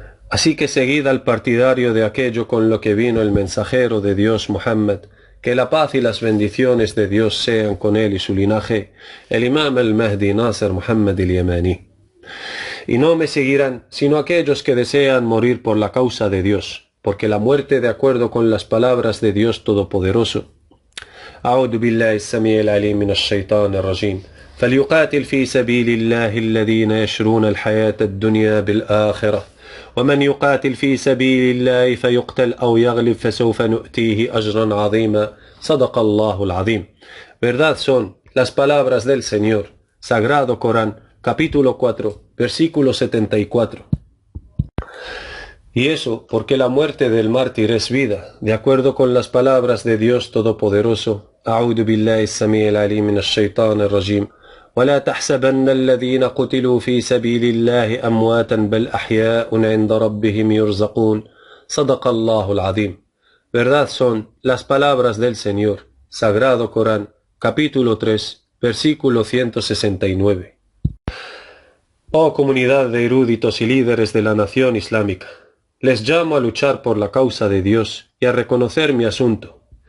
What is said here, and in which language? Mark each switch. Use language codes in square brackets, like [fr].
[es] Así que seguid al partidario de aquello con lo que vino el mensajero de Dios Muhammad, que la paz y las bendiciones de Dios sean con él y su linaje, el Imam al-Mahdi Nasser Muhammad al-Yamani. Y no me seguirán sino aquellos que desean morir por la causa de Dios, porque la muerte de acuerdo con las palabras de Dios Todopoderoso. [ar] أعوذ بالله السميع العليم من الشيطان الرجيم فليقاتل في سبيل الله الذين يشرون الحياة الدنيا بالآخرة ومن يقاتل في سبيل الله فيقتل أو يغلب فسوف نؤتيه أجرا عظيما صدق الله العظيم. [es] Verdad son las palabras del Señor, Sagrado Corán, capítulo 4, versículo 74. Y eso porque la muerte del mártir es vida, de acuerdo con las palabras de Dios Todopoderoso. [ar] أعوذ بالله السميع العليم من الشيطان الرجيم ولا تحسبن الذين قتلوا في سبيل الله أمواتا بل أحياء عند ربهم يرزقون صدق الله العظيم. [es] Verdad son las palabras del Señor, Sagrado Corán, capítulo 3, versículo 169. Oh comunidad de eruditos y líderes de la nación islámica, les llamo a luchar por la causa de Dios y a reconocer mi asunto.